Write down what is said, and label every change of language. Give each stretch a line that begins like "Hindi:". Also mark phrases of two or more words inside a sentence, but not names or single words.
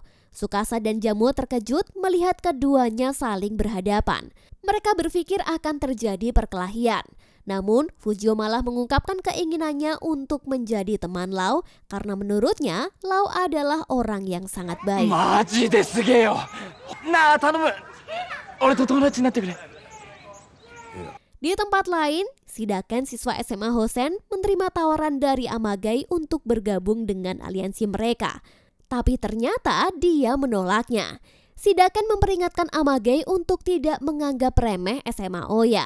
Indonesian: Tsukasa dan Jamuo terkejut melihat keduanya saling berhadapan. Mereka berpikir akan terjadi perkelahian. Namun, Fujio malah mengungkapkan keinginannya untuk menjadi teman Lau karena menurutnya Lau adalah orang yang sangat baik.
Japanese: マジですげえよ。なあ頼む。俺と友達になってくれ。
Indonesian: Di tempat lain, Shidaken siswa SMA Hosen menerima tawaran dari Amagai untuk bergabung dengan aliansi mereka. Tapi ternyata dia menolaknya. Shidaken memperingatkan Amagai untuk tidak menganggap remeh SMA Oya.